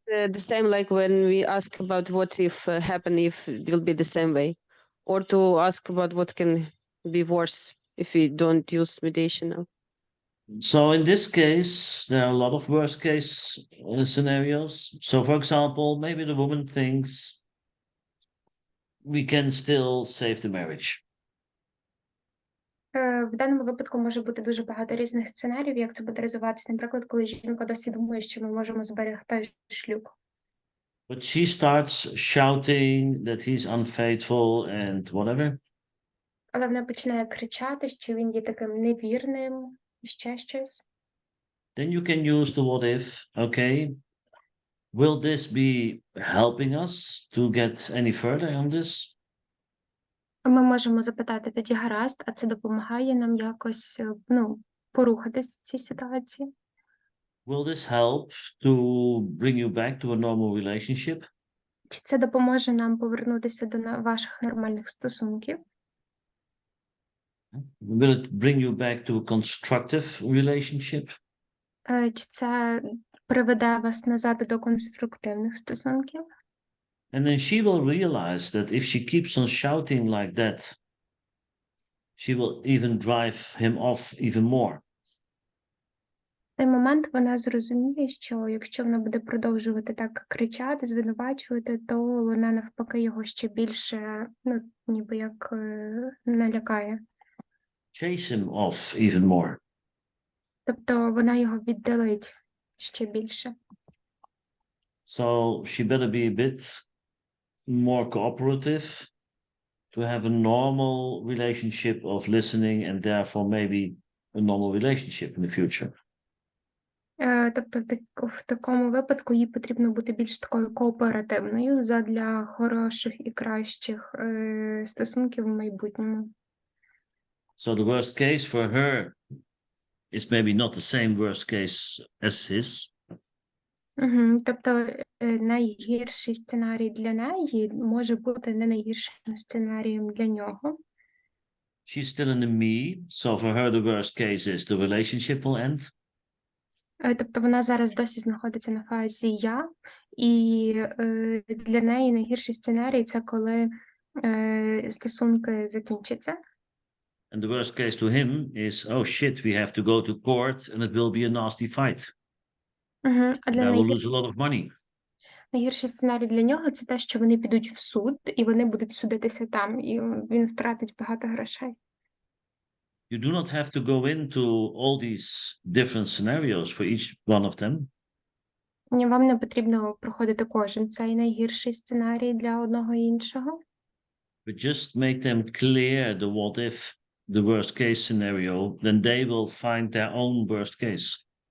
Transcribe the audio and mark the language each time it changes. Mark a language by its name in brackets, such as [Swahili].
[English] The same like when we ask about what if happen if it will be the same way, or to ask about what can be worse if we don't use mediation now. So in this case, there are a lot of worst case scenarios. So for example, maybe the woman thinks we can still save the marriage. [Ukrainian] В даному випадку може бути дуже багато різних сценаріїв, як це буде розвиватися. Наприклад, коли жінка досі думає, що ми можемо зберегти шлюб. [English] But she starts shouting that he's unfaithful and whatever. [Ukrainian] Але вона починає кричати, що він є таким невірним, і ще щось. [English] Then you can use the what if, okay? Will this be helping us to get any further on this? [Ukrainian] Ми можемо запитати тоді гаразд, а це допомагає нам якось, порухатись в цій ситуації? [English] Will this help to bring you back to a normal relationship? [Ukrainian] Чи це допоможе нам повернутися до ваших нормальних стосунків? [English] Will it bring you back to a constructive relationship? [Ukrainian] Чи це приведе вас назад до конструктивних стосунків? [English] And then she will realize that if she keeps on shouting like that, she will even drive him off even more. [Ukrainian] В той момент вона зрозуміє, що якщо вона буде продовжувати так кричати, звинувачувати, то вона навпаки його ще більше, ніби як налякає. [English] Chase him off even more. [Ukrainian] Тобто вона його віддалить ще більше. [English] So she better be a bit more cooperative to have a normal relationship of listening and therefore maybe a normal relationship in the future. [Ukrainian] Тобто в такому випадку їй потрібно бути більш такою кооперативною задля хороших і кращих стосунків в майбутньому. [English] So the worst case for her is maybe not the same worst case as his. [Ukrainian] Тобто найгірший сценарій для неї може бути не найгіршим сценарієм для нього. [English] She's still in the me, so for her the worst case is the relationship will end. [Ukrainian] Тобто вона зараз досі знаходиться на фазі «я», і для неї найгірший сценарій – це коли стосунки закінчаться. [English] And the worst case to him is, oh shit, we have to go to court and it will be a nasty fight. [Ukrainian] А [English] And I will lose a lot of money. [Ukrainian] найгірший сценарій для нього – це те, що вони підуть в суд, і вони будуть судитися там, і він втратить багато грошей. [English] You do not have to go into all these different scenarios for each one of them. [Ukrainian] Ні, вам не потрібно проходити кожен цей найгірший сценарій для одного і іншого. [English] But just make them clear the what if, the worst case scenario, then they will find their own worst case.